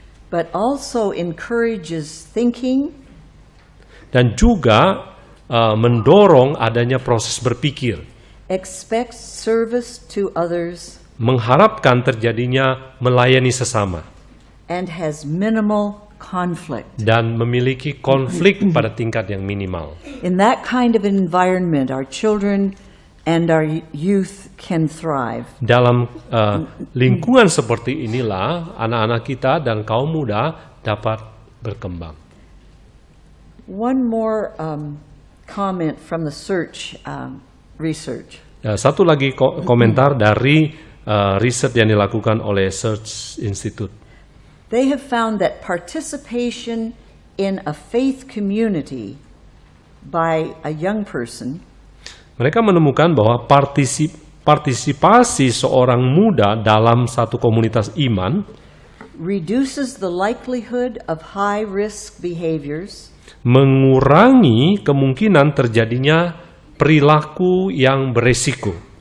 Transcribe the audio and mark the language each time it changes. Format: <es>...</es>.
<en>But also encourages thinking,</en> <id>Dan juga mendorong adanya proses berpikir,</id> <en>expects service to others,</en> <id>mengharapkan terjadinya melayani sesama,</id> <en>and has minimal conflict.</en> <id>dan memiliki konflik pada tingkat yang minimal.</id> <en>In that kind of environment, our children and our youth can thrive.</en> <id>Dalam lingkungan seperti inilah anak-anak kita dan kaum muda dapat berkembang.</id> <en>One more comment from the Search research.</en> <id>Satu lagi komentar dari riset yang dilakukan oleh Search Institute.</id> <en>They have found that participation in a faith community by a young person</en> <id>Mereka menemukan bahwa partisipasi seorang muda dalam satu komunitas iman</id> <en>reduces the likelihood of high-risk behaviors,</en> <id>mengurangi kemungkinan terjadinya perilaku yang beresiko,</id>